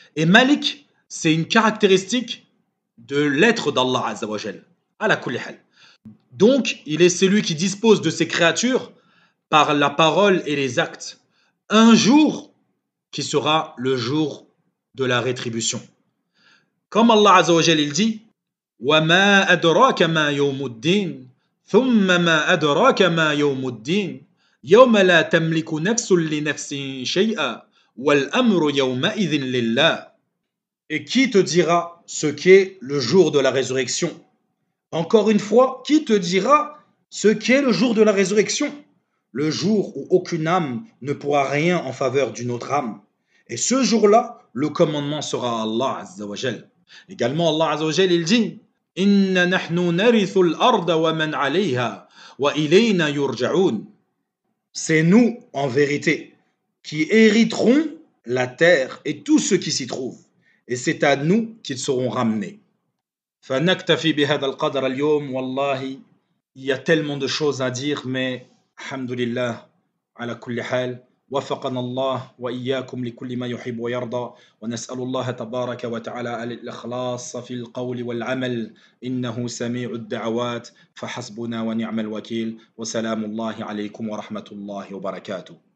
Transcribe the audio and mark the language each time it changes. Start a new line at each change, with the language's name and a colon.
French: Et Malik, c'est une caractéristique de l'être d'Allah Azza wa Jal.
Arabic: Ala kulli hal.
French: Donc, il est celui qui dispose de ses créatures par la parole et les actes. Un jour qui sera le jour de la rétribution. Comme Allah Azza wa Jal il dit
Arabic: وَمَا أَدْرَاكَ مَا يَوْمُ الدِّينِ ثُمَّ مَا أَدْرَاكَ مَا يَوْمُ الدِّينِ يَوْمَ لَا تَمْلِكُ نَفْسٌ لِنَفْسٍ شَيْئًا وَالْأَمْرُ يَوْمَئِذٍ لِلَّهِ.
French: Et qui te dira ce qu'est le jour de la résurrection? Encore une fois, qui te dira ce qu'est le jour de la résurrection? Le jour où aucune âme ne pourra rien en faveur d'une autre âme. Et ce jour-là, le commandement sera à Allah Azza wa Jal. Également, Allah Azza wa Jal, il dit
Arabic: Inna nahnu narithu al-arda wa man alayha wa ilayna yurja'un.
French: C'est nous, en vérité, qui hériterons la terre et tout ce qui s'y trouve. Et c'est à nous qu'ils seront ramenés.
Arabic: فنكتفي بهذا القدر اليوم والله
French: il y a tellement de choses à dire mais
Arabic: alhamdulillah على كل حال وفقنا الله وإياكم لكل ما يحب ويرضى ونسأل الله تبارك وتعالى الإخلاص في القول والعمل إنه سميع الدعوات فحسبنا ونعم الوكيل وسلام الله عليكم ورحمة الله وبركاته